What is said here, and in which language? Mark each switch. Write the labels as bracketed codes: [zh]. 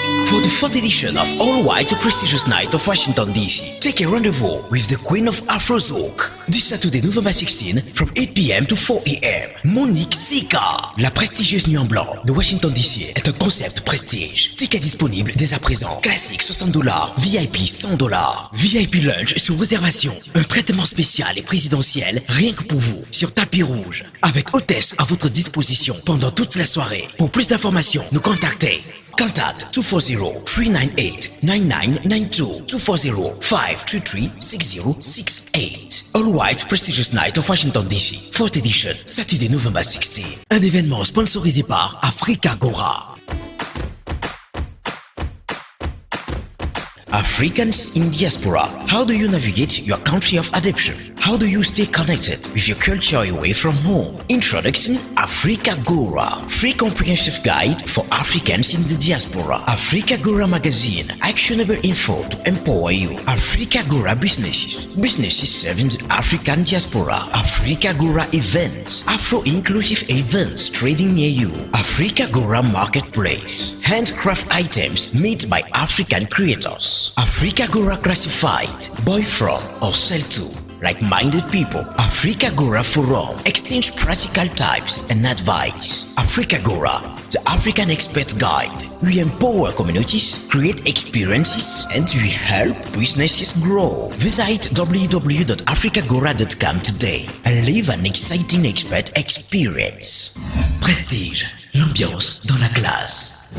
[en] For the 4th edition of All White Prestigious Night of Washington DC, take a rendezvous with the Queen of Afro-Zouk. This Saturday, November 16, from 8 p.m. to 4 a.m. Monique Sika. [fr] La prestigieuse nuit en blanc de Washington DC est un concept prestige. Tickets disponibles dès à présent. Classique $60, VIP $100. VIP lunch sur réservation. Un traitement spécial et présidentiel rien que pour vous sur tapis rouge. Avec hôtesse à votre disposition pendant toute la soirée. Pour plus d'informations, nous contactez. [en] Contact 240-398-9992, 240-533-6068. All White Prestigious Night of Washington DC, 4th edition, Saturday, November 16. [fr] Un événement sponsorisé par AfriqueToday. [en] Africans in diaspora, how do you navigate your country of adoption? How do you stay connected with your culture away from home? Introduction, AfriqueToday, free comprehensive guide for Africans in the diaspora. AfriqueToday magazine, actionable info to empower you. AfriqueToday businesses serving the African diaspora. AfriqueToday events, Afro-inclusive events trading near you. AfriqueToday marketplace, handcraft items made by African creators. AfriqueToday classified, buy from or sell to like-minded people. AfriqueToday forum, exchange practical tips and advice. AfriqueToday, the African expert guide. We empower communities, create experiences, and we help businesses grow. Visit www.afriqueToday.com today and live an exciting expert experience. [fr] Prestige, l'ambiance dans la classe.